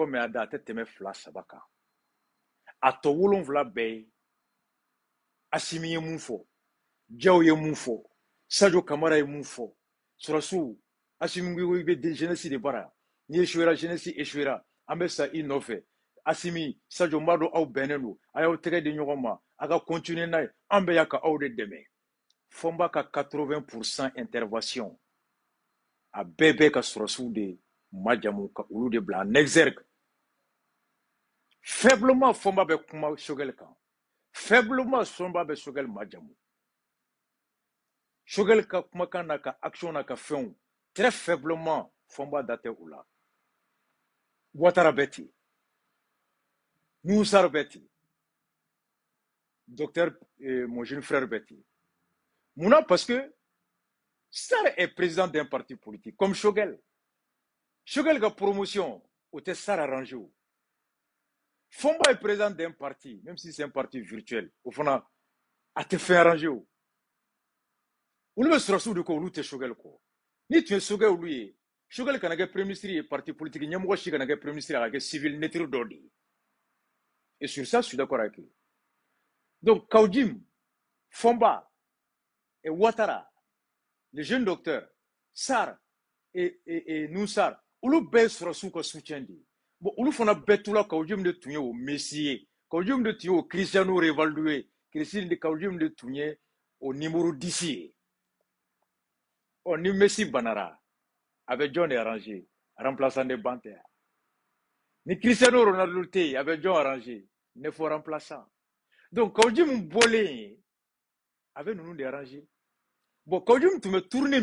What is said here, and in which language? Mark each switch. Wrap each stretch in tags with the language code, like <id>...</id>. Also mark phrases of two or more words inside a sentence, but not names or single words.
<bm>mɛn a da a tɛ tɛmɛ 2-3 kan a tɔ 7 bɛɛ ye Assimi ye mun fɔ Diaw ye mun fɔ Sadio Kamara ye mun fɔ sɔrɔsiw Assimi ko i bɛ jeunesse de bara n'i</bm> <fr>échouera jeunesse échouera</fr> <bm>an bɛ sa i nɔfɛ Assimi Sadio m'a dɔn aw bɛnnen don a y'aw tɛgɛ di ɲɔgɔn ma a ka continuer n'a ye an bɛ yan ka aw de dɛmɛ Fɔnba ka 80% intervention a bɛɛ bɛ ka sɔrɔsiw de majamu ka olu de bila</bm> <fr>en exergue faiblement</fr> <bm>Fɔnba bɛ kuma Choguel kan faiblement Fɔnba bɛ Choguel majamu Choguel ka kumakan n'a ka action n'a ka fɛnw</bm> <fr>très faiblement</fr> <bm>Fɔnba da tɛ u la Ouattara bɛ ten Nuhun Sarr bɛ ten</bm> <fr>docteur mon jeune frère</fr> <bm>bɛ ten munna</bm> <fr>parce que Sarr est président d'un parti politique comme</fr> <bm>Choguel ka promotion o tɛ Sarr arrangé o Fɔnba</bm> <fr>est président d'un parti même si c'est un parti virtuel</fr> <bm>o fana a tɛ fɛn arrangé o olu bɛ sɔrɔsiw de kɔ olu tɛ Choguel kɔ ni tun ye Choguel olu ye Choguel kana kɛ</bm> <fr>premier ministre</fr> <bm>ye parti politique ɲɛmɔgɔ si kana kɛ</bm> <fr>premier ministre</fr> <bm>a ka kɛ</bm> <fr>civil neutre</fr> <bm>dɔ de ye</bm> <fr>et sur ça je suis d'accord avec eux donc Kawujim Fɔnba et Ouattara le jeune docteur Sarr et Nuhun Sarr</fr> <bm>olu bɛɛ ye sɔrɔsiw ka soutien de ye bon olu fana bɛɛ tula Kawujim de tun ye o Messi ye Kawujim de tun ye o Cristiano Ronaldo ye Kawujim de tun ye o numéro 10 ye ni Messi banara a bɛ jɔn de arranger remplaçant de ban tɛ ni Cristiano Ronaldo tɛ yen a bɛ jɔn arranger ne fɔ remplaçant donc Kawujim bɔlen a bɛ ninnu de arranger bon Kawujim tun bɛ tournée</bm>